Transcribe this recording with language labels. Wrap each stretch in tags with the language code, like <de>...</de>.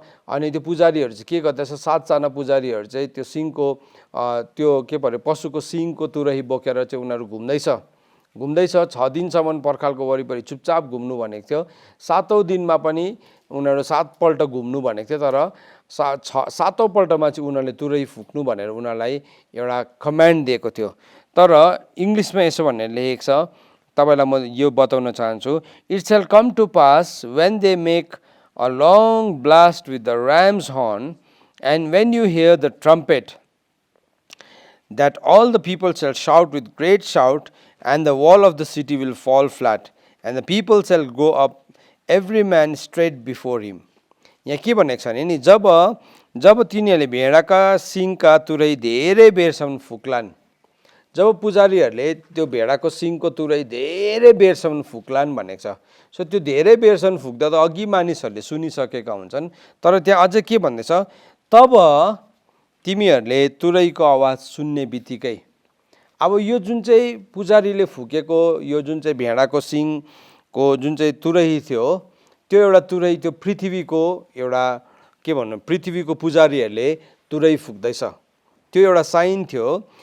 <ne>अनि त्यो पुजारीहरू चाहिँ के गर्दैछ, 7 जना पुजारीहरू चाहिँ त्यो सिङको त्यो के भन्छ पशुको सिङको तुरही बोकेर चाहिँ उनीहरू घुम्दैछ 6 दिनसम्म पर्खालको वरिपरि चुपचाप घुम्नु भनेको थियो। 7औं दिनमा पनि उनीहरू 7 पल्ट घुम्नु भनेको थियो, तर 7औं पल्टमा चाहिँ उनीहरूले तुरही फुक्नु भनेर उनीहरूलाई एउटा कमान्ड दिएको थियो। तर इङ्ग्लिसमा यसो भनेर लेखेको छ, तपाईलाई म यो बताउन चाहन्छु।</ne> <en>It shall come to pass when they make a long blast with the ram's horn, and when you hear the trumpet, that all the people shall shout with great shout, and the wall of the city will fall flat, and the people shall go up every man straight before him.</en> <ne>यहाँ के भनेको छ भने नि, जब तिनीहरूले भेडाका सिङका तुरै धेरै बेरसम्म फुक्लान्, जब पुजारीहरूले त्यो भेडाको सिङको तुरै धेरै बेरसम्म फुक्लान् भनेको छ। सो त्यो धेरै बेरसम्म फुक्दा त अघि मानिसहरूले सुनिसकेका हुन्छन्, तर त्यहाँ अझै के भन्दैछ, तब तिमीहरूले तुरैको आवाज सुन्ने बित्तिकै, अब यो जुन चाहिँ पुजारीले फुकेको यो जुन चाहिँ भेडाको सिङको जुन चाहिँ तुरही थियो, त्यो एउटा तुरही त्यो पृथ्वीको एउटा के भन्नु, पृथ्वीको पुजारीहरूले तुरही फुक्दैछ, त्यो एउटा साइन थियो।</ne>